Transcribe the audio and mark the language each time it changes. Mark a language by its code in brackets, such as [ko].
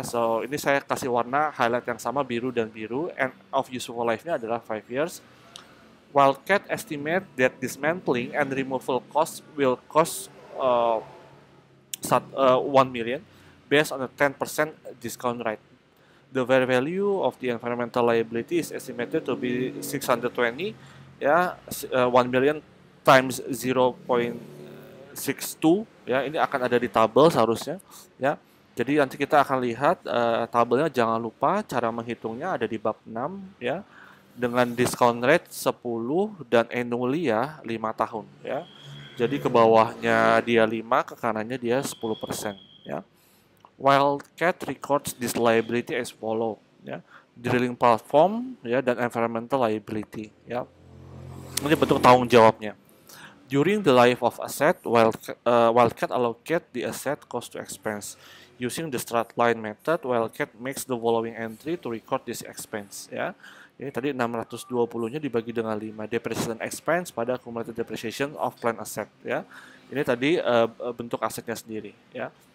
[id] So ini saya kasih warna highlight yang sama, biru dan biru. [en] End of useful life-nya adalah 5 years. Wildcat estimate that dismantling and removal costs will cost 1 million based on a 10% discount rate. The fair value of the environmental liability is estimated to be 620, ya, 1 million times 0.62, ya. [id] Ini akan ada di tabel seharusnya, ya. Jadi nanti kita akan lihat tabelnya, jangan lupa cara menghitungnya ada di bab 6, ya, dengan [en] discount rate [id] 10 dan annually, ya, 5 tahun, ya. Jadi ke bawahnya dia 5, ke kanannya dia 10%, ya. [en] Wildcat records this liability as follow, ya. Drilling platform, ya, dan environmental liability, ya. [id] Ini bentuk tanggung jawabnya. [en] During the life of asset, Wildcat allocate the asset cost to expense. Using the straight line method, Wildcat makes the following entry to record this expense, ya. [id] Ini tadi 620-nya dibagi dengan 5. [en] Depreciation expense [id] pada [en] accumulated depreciation of plant asset, [id] ya. Ini tadi bentuk asetnya sendiri, ya.